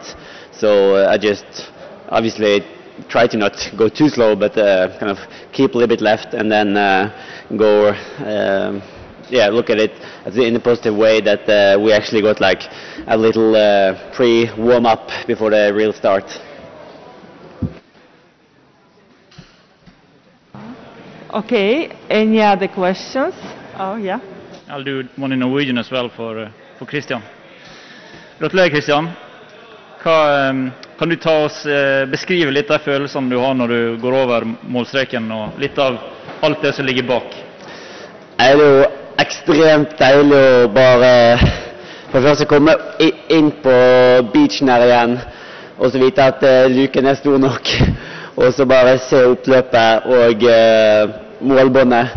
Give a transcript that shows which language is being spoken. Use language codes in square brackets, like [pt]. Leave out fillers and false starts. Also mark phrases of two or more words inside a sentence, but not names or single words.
[en] So I just obviously tried to not go too slow, but kind of keep a little bit left, and then go, look at it in a positive way, that we actually got like a little pre-warm-up before the real start. Okay, any other questions? Oh, yeah. I'll do one in Norwegian as well for Kristian. [no] Gratulerer, Kristian. Kan du ta oss beskrive litt av følelsene du har når du går over målstreken, og litt av alt det som ligger bak? Det er jo ekstremt deilig å bare for først å komme inn på beachen her igjen, og så vite at luken er stor nok, og så bare se oppløpet og målbåndet.